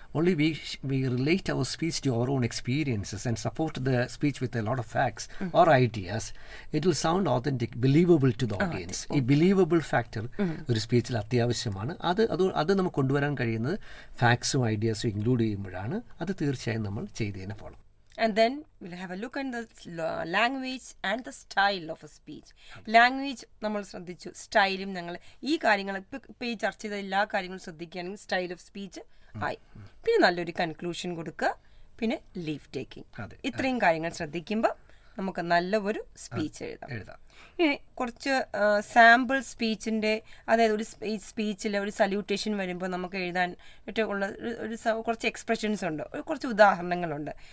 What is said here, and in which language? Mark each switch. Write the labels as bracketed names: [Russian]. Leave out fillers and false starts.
[English] Only we relate our speech to our own experiences and support the speech with a lot of facts or ideas. It will sound authentic, believable to the audience. [Malayalam] ഈ believable factor ഒരു സ്പീച്ചിൽ അത്യാവശ്യമാണ്. അത് നമുക്ക് കൊണ്ടുവരാൻ കഴിയുന്നത് ഫാക്ട്സും ഐഡിയാസും include ചെയ്യുമ്പോഴാണ്. അത് തീർച്ചയായും നമ്മൾ ചെയ്തതിനെ പോകണം. [English] And then we'll have a look at the language and the style of a speech. [Malayalam] Language നമ്മൾ ശ്രദ്ധിച്ചു, സ്റ്റൈലും ഞങ്ങൾ ഈ കാര്യങ്ങൾ ഇപ്പോൾ ഈ ചർച്ച ചെയ്ത എല്ലാ കാര്യങ്ങളും ശ്രദ്ധിക്കുകയാണെങ്കിൽ സ്റ്റൈൽ ഓഫ് സ്പീച്ച് ആയി. പിന്നെ നല്ലൊരു കൺക്ലൂഷൻ കൊടുക്കുക, പിന്നെ ലീവ് ടേക്കിംഗ്. ഇത്രയും കാര്യങ്ങൾ ശ്രദ്ധിക്കുമ്പോൾ നമുക്ക് നല്ല ഒരു സ്പീച്ച് എഴുതാം. ഇനി കുറച്ച് സാമ്പിൾ സ്പീച്ചിൻ്റെ, അതായത് ഒരു സ്പീച്ചിൽ ഒരു സല്യൂട്ടേഷൻ വരുമ്പോൾ നമുക്ക് എഴുതാൻ ഉള്ള കുറച്ച് എക്സ്പ്രഷൻസ് ഉണ്ട്, കുറച്ച് ഉദാഹരണങ്ങളുണ്ട്.